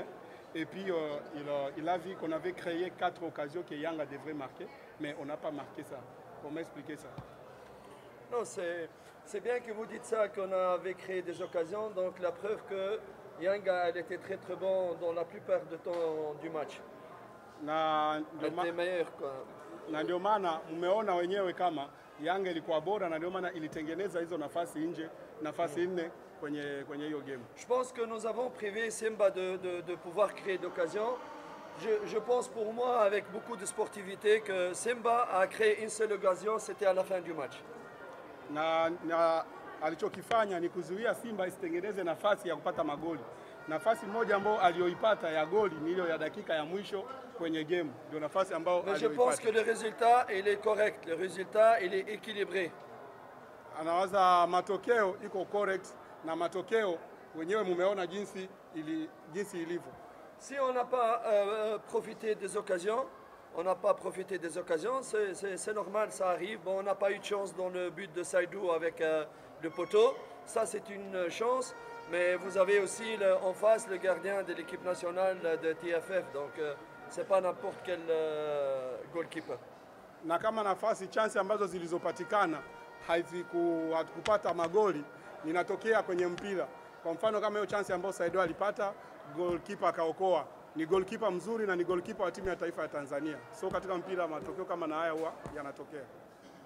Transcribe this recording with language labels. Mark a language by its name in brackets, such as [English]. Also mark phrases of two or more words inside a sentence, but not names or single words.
[French] Et puis il a vu qu'on avait créé 4 occasions que Yanga devrait marquer, mais on n'a pas marqué ça. Comment expliquer ça? Non, c'est bien que vous dites ça, qu'on avait créé des occasions. Donc la preuve que Yanga elle était très très bon dans la plupart du temps du match. Elle était meilleure quoi. [Swahili] Na ndio maana mmeona wenyewe kama Yanga ilikuwa bora, na ndio maana ilitengeneza hizo nafasi nje, nafasi 4 kwenye hiyo game. [French] Je pense que nous avons privé Simba de pouvoir créer d'occasions. Je pense pour moi avec beaucoup de sportivité que Simba a créé une seule occasion, c'était à la fin du match. [Swahili] Na alichokifanya ni kuzuia Simba isitengeneze nafasi ya kupata magoli. Nafasi moja ambayo aliyoipata ya goli ni ile ya dakika ya mwisho kwenye game. Ndio nafasi ambayo aliyoipata. [French] Mais je pense que le résultat il est correct, le résultat il est équilibré. [Swahili] Anawaza matokeo iko correct, na matokeo wenyewe mumeona jinsi ilivyo. [French] Si on n'a pas profité des occasions, c'est normal, ça arrive. Bon, on n'a pas eu de chance dans le but de Saïdou avec le poteau. Ça, c'est une chance. Mais vous avez aussi en face le gardien de l'équipe nationale de TFF. Donc, c'est pas n'importe quel goalkeeper. [Swahili] Na kama nafasi chance ambazo zilizopatikana haikupata magoli inatokea kwenye mpira. Kwa mfano kama hiyo chance ambayo Saïdou alipata, goalkeeper akaokoa. Ni goalkeeper mzuri na ni goalkeeper wa timu ya taifa ya Tanzania. So katika mpira matokeo kama na haya huwa yanatokea.